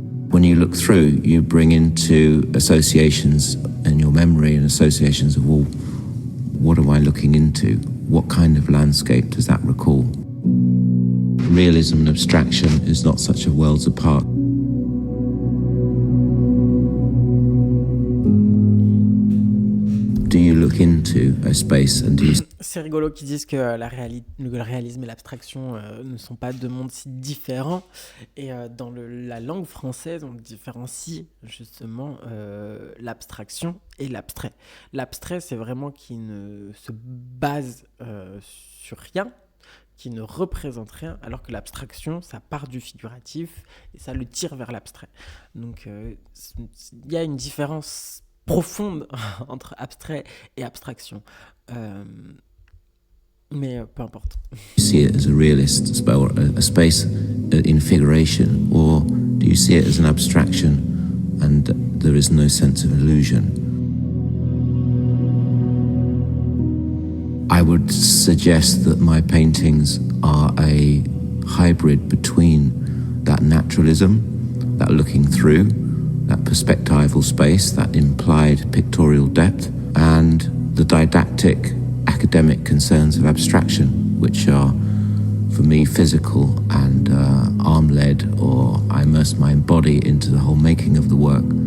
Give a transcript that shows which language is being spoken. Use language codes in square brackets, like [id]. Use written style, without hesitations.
[en] When you look through, you bring into associations in your memory and associations of, well, what am I looking into? What kind of landscape does that recall? Realism and abstraction is not such a worlds apart. Do you look into a space and do you... [fr] C'est rigolo qu'ils disent que le réalisme et l'abstraction ne sont pas deux mondes si différents. Et dans la langue française, on différencie justement l'abstraction et l'abstrait. L'abstrait, c'est vraiment qui ne se base sur rien, qui ne représente rien, alors que l'abstraction, ça part du figuratif et ça le tire vers l'abstrait. Donc, il y a une différence profonde entre abstrait et abstraction. Mais peu importe. [en] You see it as a realist a space in figuration, or do you see it as an abstraction and there is no sense of illusion? I would suggest that my paintings are a hybrid between that naturalism, that looking through, that perspectival space, that implied pictorial depth, and the didactic academic concerns of abstraction, which are, for me, physical and arm-led, or I immerse my body into the whole making of the work.